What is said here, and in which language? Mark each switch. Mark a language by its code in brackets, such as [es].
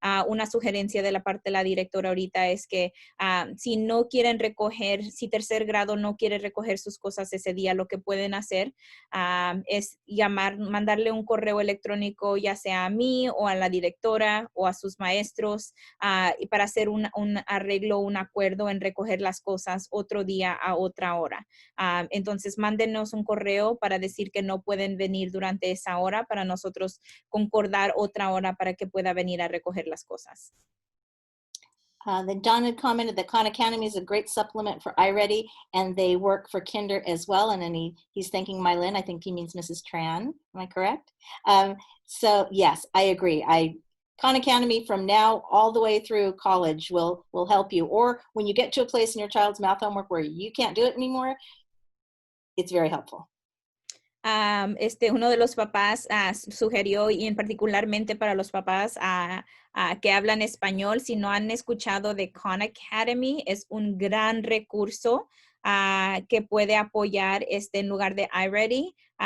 [es] Una sugerencia de la parte de la directora ahorita es que si no quieren recoger, si tercer grado no quiere recoger sus cosas ese día, lo que pueden hacer es mandarle un correo electrónico, ya sea a mí o a la directora o a sus maestros, y para hacer un arreglo, un acuerdo en recoger las cosas otro día a otra hora. Entonces, mándenos un correo para decir que no pueden venir durante esa hora para nosotros concordar otra hora para que pueda venir a recoger las cosas. [en] Then Don had commented that Khan Academy is a great supplement for iReady, and they work for Kinder as well. And then he's thanking Mylin. I think he means Mrs. Tran. Am I correct? So yes, I agree. Khan Academy from now all the way through college will help you. Or when you get to a place in your child's math homework where you can't do it anymore, it's very helpful. [es] Uno de los papás sugirió, y en particularmente para los papás que hablan español, si no han escuchado de Khan Academy, es un gran recurso que puede apoyar en lugar de iReady.